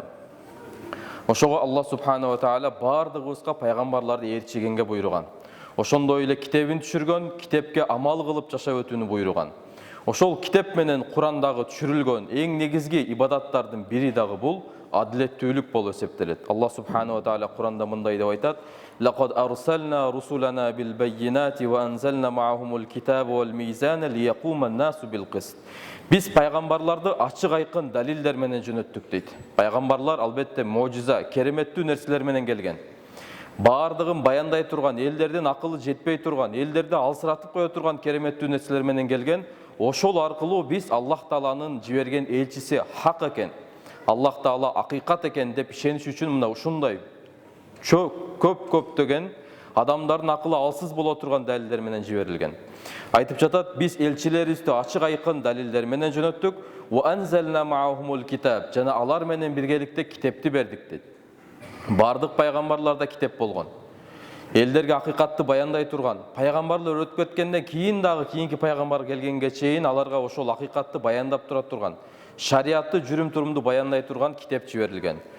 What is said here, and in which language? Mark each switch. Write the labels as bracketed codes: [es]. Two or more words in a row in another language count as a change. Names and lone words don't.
[ky] Ошого Аллах [ar] سبحانه وتعالى [ky] бардыгыбызга пайгамбарларды ээрчигенге буйруган. Ошондой эле китебин түшүргөн, китепке амал кылып жашап өтүүнү буйруган. Ошол китеп менен Курандагы түшүрүлгөн эң негизги ибадаттардын бири дагы бул адилеттүүлүк болуп эсептелет. Аллах [ar] سبحانه وتعالى [ky] Куранда мындай деп айтат: [ar] "لقد أرسلنا رسلنا بالبينات وأنزلنا معهم الكتاب والميزان ليقوم الناس بالقسط." [ky] Биз пайгамбарларды ачык айкын далилдер менен жөнөттүк дейт. Пайгамбарлар албетте мojиза, кереметтүү нерселер менен келген. Бардыгын баяндай турган, элдердин акылы жетпей турган, элдерди алсыратып кое турган кереметтүү нерселер менен келген. Ошол аркылуу биз Аллах тааланын жиберген элчиси хак экен, Аллах таала акыйкат экен деп ишениш үчүн мына ушундай көптөгөн адамдардын акылы алсыз боло турган далилдер менен жиберилген. Айтып жатат: "Биз элчилерибизди ачык айкын далилдер менен жөнөттүк, [ar] وأنزلنا معهم الكتاب." [ky] Жана алар менен биргеликте китепти бердик дейт. Бардык пайгамбарларда китеп болгон. Элдерге акыйкатты баяндай турган. Пайгамбарлар өтүп кеткенден кийин дагы кийинки пайгамбар келгенге чейин аларга ошол акыйкатты баяндап тура турган, шариатты, жүрүм-турумду баяндай турган китеп жиберилген.